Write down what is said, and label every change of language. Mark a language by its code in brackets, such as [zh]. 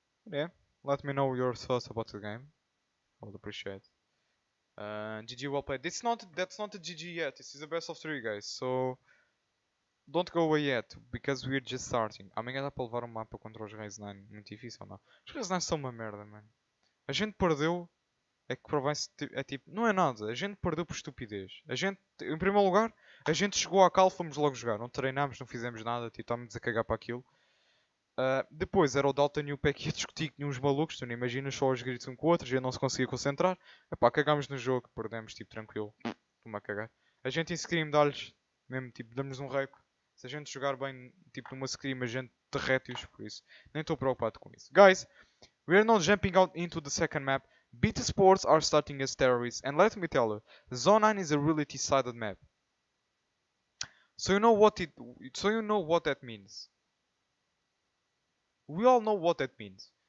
[en] Yeah, let me know your thoughts about the game. I would appreciate. GG, well played. That's not a GG yet. This is a best of 3, guys. So don't go away yet, because we're just starting. [pt] Amanhã dá para levar um mapa contra os Reis 9. Muito difícil ou não? Os Reis 9 são uma merda, mano. A gente perdeu. É que provavelmente é tipo. Não é nada. A gente perdeu por estupidez. A gente, em primeiro lugar, a gente chegou à cal, fomos logo jogar. Não treinámos, não fizemos nada. Tipo, estávamos a cagar para aquilo. Depois era o Dalton e o Peck a discutir que tinham uns malucos, tu não imaginas, só os gritos um com o outro, já não se conseguia concentrar. Epá, cagámos no jogo, perdemos, tipo, tranquilo. Estou-me a cagar. A gente em Scream dá-lhes, mesmo, tipo, damos um rape. Se a gente jogar bem, tipo, numa Scream, a gente derrete-os, por isso. Nem estou preocupado com isso. [en] Guys, we are now jumping out into the second map. BiT Sports are starting as terrorists, and let me tell you, Zone 9 is a really decided map. So you know what that means. We all know what that means.